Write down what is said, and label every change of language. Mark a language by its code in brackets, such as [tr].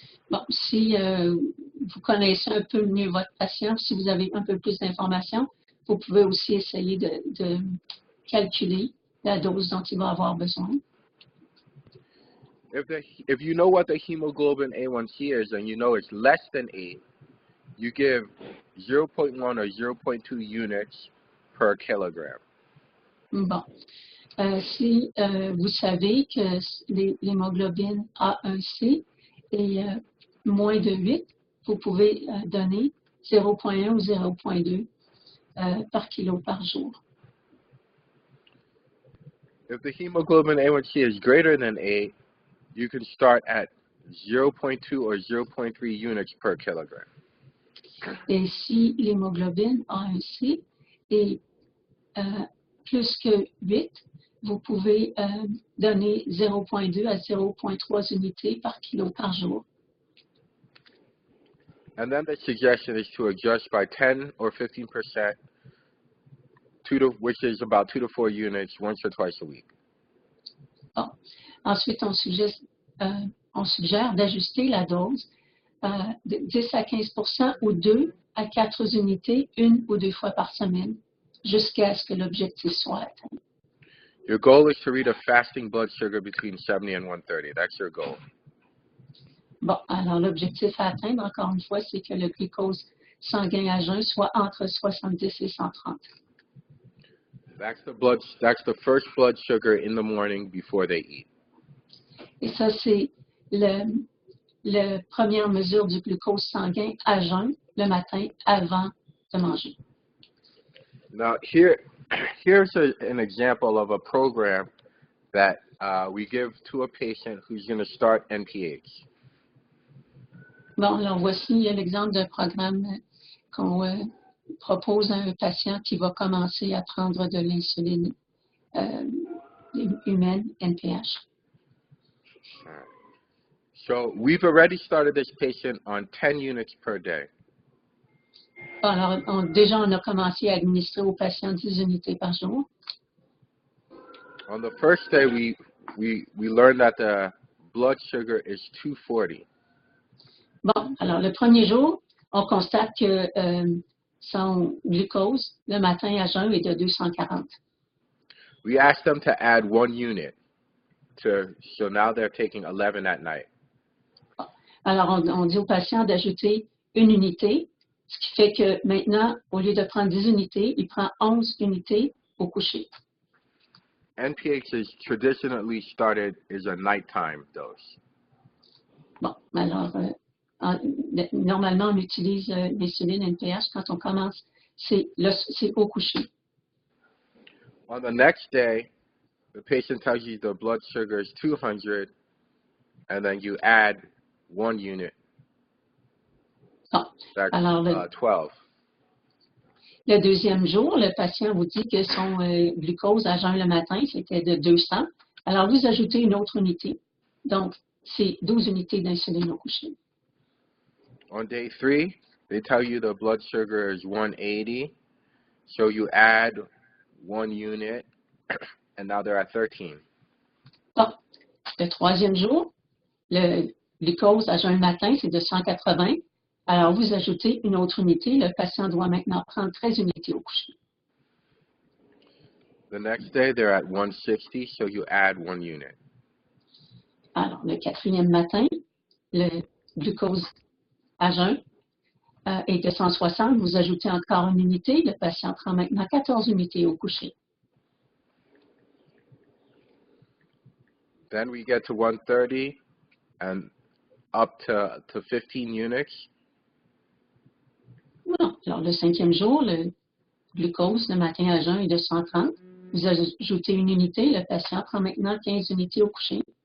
[fr] Bon, si vous connaissez un peu mieux votre patient, si vous avez un peu plus d'informations, vous pouvez aussi essayer de calculer la dose dont il va avoir besoin. [en] If you know what the hemoglobin A1C is and you know it's less than 8, you give 0.1 or 0.2 units per kilogram. [fr] Bon. Si vous savez que l'hémoglobine A1C est moins de 8, vous pouvez donner 0.1 ou 0.2 par kilo par jour. [en] If the hemoglobin A1C is greater than 8, you can start at 0.2 or 0.3 units per kilogram. [fr] Et si l'hémoglobine A1C est plus que 8, vous pouvez donner 0.2 à 0.3 unités par kilo par jour. [en] And then the suggestion is to adjust by 10 or 15%, which is about 2 to 4 units once or twice a week. [fr] Bon. Ensuite, on suggère d'ajuster la dose de 10 à 15% ou 2 à 4 unités, 1 ou 2 fois par semaine, jusqu'à ce que l'objectif soit atteint. [en] Your goal is to read a fasting blood sugar between 70 and 130. That's your goal. [fr] Bon, alors l'objectif à atteindre, encore une fois, c'est que le glucose sanguin à jeun soit entre 70 et 130. [en] That's the first blood sugar in the morning before they eat. [fr] Et ça, c'est la première mesure du glucose sanguin à jeun le matin avant de manger. [en] Now, here's an example of a program that we give to a patient who's going to start NPH. [fr] Bon, alors voici l'exemple d'un programme qu'on propose à un patient qui va commencer à prendre de l'insuline humaine, NPH. [en] So we've already started this patient on 10 units per day. [fr] Bon, alors, déjà, on a commencé à administrer aux patients 10 unités par jour. [en] On the first day, we learned that the blood sugar is 240. [fr] Bon, alors le premier jour, on constate que son glucose le matin à jeun est de 240. [en] We asked them to add 1 unit, so now they're taking 11 at night. [fr] Bon, alors on dit aux patients d'ajouter une unité, ce qui fait que maintenant, au lieu de prendre 10 unités, il prend 11 unités au coucher. [en] NPH is traditionally started as a nighttime dose. [fr] Bon, alors normalement, on utilise l'insuline NPH quand on commence, c'est au coucher. [en] On the next day, the patient tells you the blood sugar is 200, and then you add 1 unit. [fr] Bon, [en] That's [fr] alors [en] 12. [fr] Le deuxième jour, le patient vous dit que son glucose à jeun le matin, c'était de 200. Alors, vous ajoutez une autre unité. Donc, c'est 12 unités d'insuline au coucher. [en] On day 3, they tell you the blood sugar is 180, so you add 1 unit, and now they're at 13. [fr] Bon, le troisième jour, le glucose à jeun le matin, c'est de 180. Alors, vous ajoutez une autre unité. Le patient doit maintenant prendre 13 unités au coucher. [en] The next day, they're at 160, so you add 1 unit. [fr] Alors, le quatrième matin, le glucose à jeun est de 160. Vous ajoutez encore une unité. Le patient prend maintenant 14 unités au coucher. [en] Then we get to 130 and up to 15 units. [fr] Bon, alors, le cinquième jour, le glucose le matin à jeun est de 130. Vous ajoutez une unité. Le patient prend maintenant 15 unités au coucher.